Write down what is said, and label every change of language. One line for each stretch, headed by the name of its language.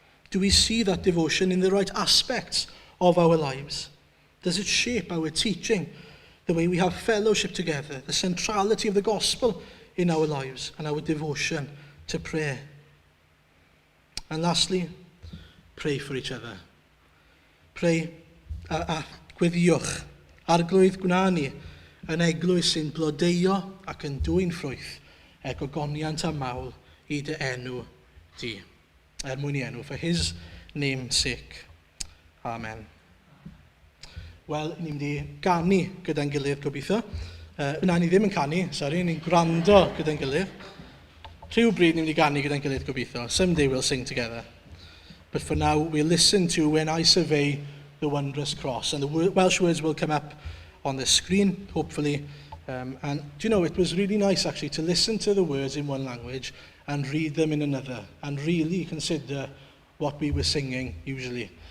English: Do we see that devotion in the right aspects of our lives? Does it shape our teaching, the way we have fellowship together, the centrality of the gospel in our lives, and our devotion to prayer? And lastly, pray for each other. Pray
Welsh: a gweddiwch. Arglwydd gwna ni yn eglwys sy'n blodeio ac yn dwy'n ffrwyth e gogoniant a mawl i dy enw di. Mwyn i enw,
English: for his name's sake. Amen.
Welsh: Wel, ni'n mynd i ganu gyda'n gilydd gobeithio. Yna ni ddim yn canu, ni'n gwrando gyda'n gilydd. Rhywbryd ni'n mynd i ganu gyda'n gilydd gobeithio.
English: Someday we'll sing together. But for now, we'll listen to When I Survey the Wondrous Cross. And the Welsh words will come up on the screen, hopefully. And do you know, it was really nice actually to listen to the words in one language and read them in another, and really consider what we were singing usually.